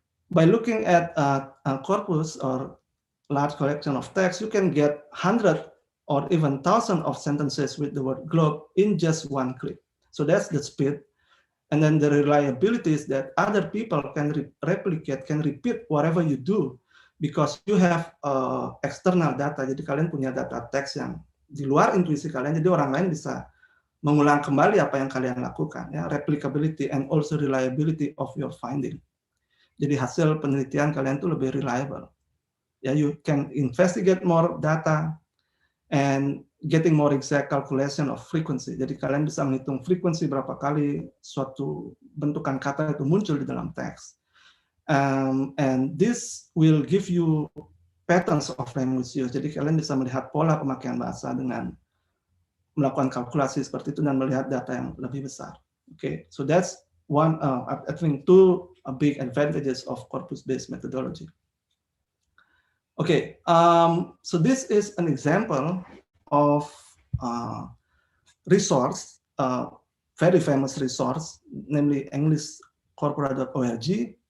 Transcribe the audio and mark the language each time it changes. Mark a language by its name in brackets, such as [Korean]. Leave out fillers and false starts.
[English] By looking at a corpus or large collection of text, you can get 100 or even 1,000 of sentences with the word globe in just one click. So that's the speed. And then the reliability is that other people can replicate, can repeat whatever you do because you have external data. [Indonesian] Jadi kalian punya data teks yang di luar intuisi kalian, jadi orang lain bisa mengulang kembali apa yang kalian lakukan. [English] Ya, replicability and also reliability of your finding. [Indonesian] Jadi hasil penelitian kalian itu lebih reliable. [English] Ya, you can investigate more data and getting more exact calculation of frequency. [Indonesian] Jadi kalian bisa menghitung frekuensi berapa kali suatu bentukan kata itu muncul di dalam teks. [English] And this will give you patterns of language use. [Indonesian] Jadi kalian bisa melihat pola pemakaian bahasa dengan melakukan kalkulasi seperti itu dan melihat data yang lebih besar. [English] Okay, so that's one, I think two big advantages of corpus-based methodology. Okay, so this is an example of resource, very famous resource, namely englishcorpora.org.